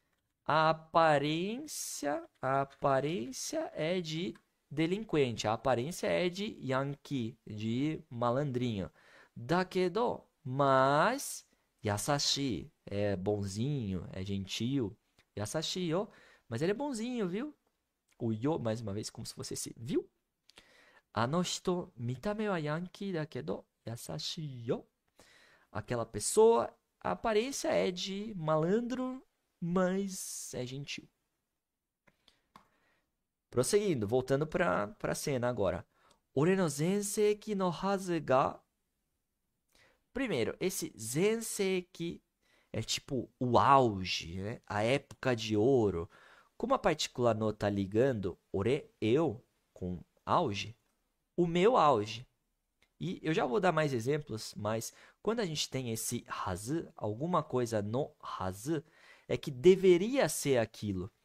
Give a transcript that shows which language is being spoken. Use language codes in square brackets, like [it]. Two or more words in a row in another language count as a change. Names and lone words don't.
[pt] A aparência é de delinquente, a aparência é de yankee, de malandrinho. Dakedo, mas yasashi é bonzinho, é gentil. [ja] 優しいよ, [pt] mas ele é bonzinho, viu? O yo, mais uma vez, como se fosse esse, viu? [ja] あの人、見た目はヤンキーだけど、優しいよ. [pt] Aquela pessoa, a aparência é de malandro, mas é gentil. Prosseguindo, voltando para a cena agora. [ja] 俺の全盛期のはずが. [pt] Primeiro, esse zenseiki é tipo o auge, né? A época de ouro. Como a partícula no tá ligando ore, eu, com auge, o meu auge. E eu já vou dar mais exemplos, mas quando a gente tem esse hazu, alguma coisa [ja] のはず, [pt] é que deveria ser aquilo.